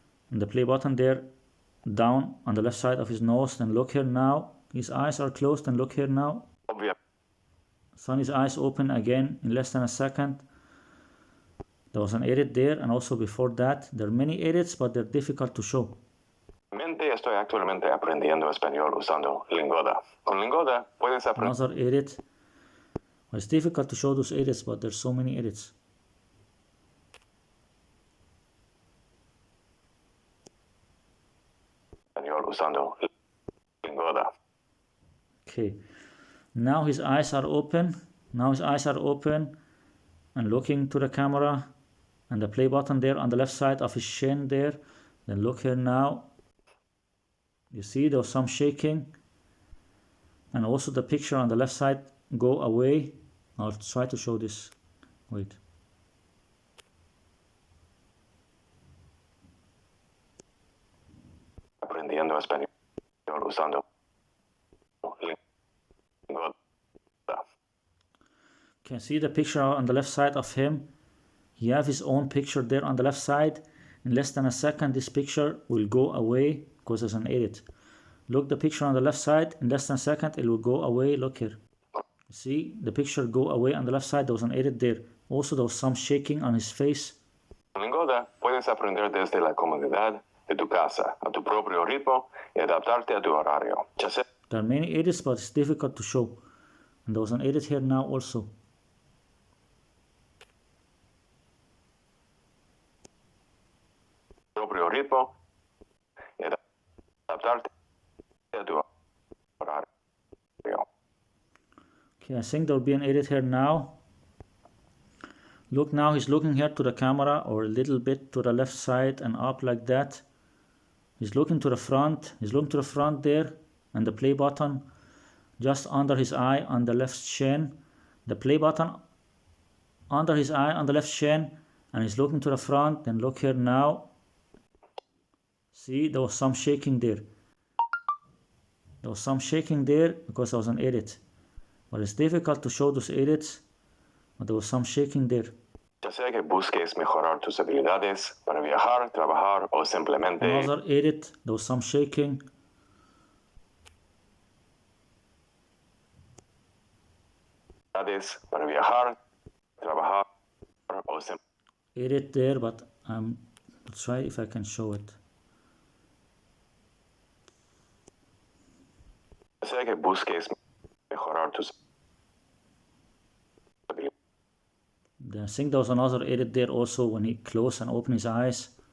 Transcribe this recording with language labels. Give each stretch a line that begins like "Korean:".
English: And the play button there, down on the left side of his nose. Then look here now. His eyes are closed and look here now. Sonny's eyes open again in less than a second. There was an edit there, and also before that. There are many edits, but they're difficult to show.
Spanish: Estoy actualmente aprendiendo español usando Lingoda. Con Lingoda puedes aprender.
English: Another edit. Well, it's difficult to show those edits, but there's so many edits.
Spanish: Español usando Lingoda.
English: Okay. Now his eyes are open. Now his eyes are open and looking to the camera. And the play button there on the left side of his chin there. Then look here now. You see there was some shaking. And also the picture on the left side go away. I'll try to show this. Wait.
Spanish: Aprendiendo español usando Lingoda.
English: Can see the picture on the left side of him. He have his own picture there on the left side. In less than a second this picture will go away because there's an edit. Look the picture on the left side. In less than a second it will go away. Look here. See the picture go away on the left side. There was an edit there. Also there was some shaking on his face.
Spanish: Lingoda puedes aprender desde la comodidad de tu casa, a tu propio ritmo y adaptarte a tu horario.
English: There are many edits, but it's difficult to show. And there was an edit here now also.
Spanish: Propio ritmo y adaptarte a tu horario.
English: Okay, I think there will be an edit here now. Look now, he's looking here to the camera or a little bit to the left side and up like that. He's looking to the front. He's looking to the front there and the play button just under his eye on the left chin. The play button under his eye on the left chin and he's looking to the front. Then look here now. See, there was some shaking there. There was some shaking there because there was an edit. But it's difficult to show those edits. But there was some shaking there.
Spanish: Ya sea que busques mejorar tus habilidades para viajar, trabajar o simplemente.
English: Another edit, there was some shaking.
Spanish: Para viajar, trabajar o simplemente.
English: Edit there, but I'll try if I can show it.
Spanish: Ya sea que busques mejorar tus habilidades.
English: I think there was another edit there also when he closed and opened his eyes.